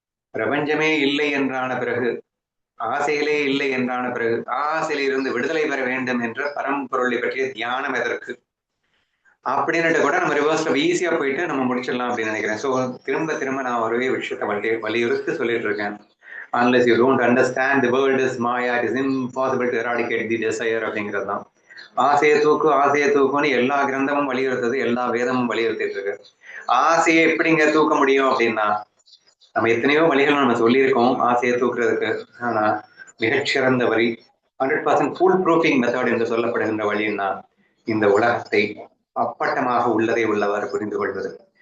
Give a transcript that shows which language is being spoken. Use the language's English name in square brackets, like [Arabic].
[Tamil] பிரபஞ்சமே இல்லை என்றான பிறகு, ஆசைகளே இல்லை என்றான பிறகு, ஆசையிலிருந்து விடுதலை பெற வேண்டும் என்ற பரம்பொருளை பற்றிய தியானம் எதற்கு? அப்படின்னுட்டு கூட நம்ம ரிவர்ஸ்ல ஈஸியா போயிட்டு நம்ம முடிச்சிடலாம் அப்படின்னு நினைக்கிறேன். ஸோ திரும்ப திரும்ப நான் ஒரே விஷயத்தை வலியுறுத்தி சொல்லிட்டு இருக்கேன். [English] Unless you don't understand the world is Maya, it is impossible to eradicate the desire [Tamil] அப்படிங்கிறது தான். ஆசையை தூக்குன்னு எல்லா கிரந்தமும் வலியுறுத்துது, எல்லா வேதமும் வலியுறுத்திட்டு இருக்கு. ஆசையை எப்படிங்க தூக்க முடியும் அப்படின்னா, நம்ம எத்தனையோ வழிகள் நம்ம சொல்லியிருக்கோம் ஆசையை தூக்குறதுக்கு. ஆனா மிகச்சிறந்த வழி, 100% ஃபுல் ப்ரூஃபிங் மெத்தட் என்று சொல்லப்படுகின்ற வழின்னா இந்த உலகத்தை அப்பட்டமாக உள்ளதை உள்ளவாறு புரிந்து கொள்வது.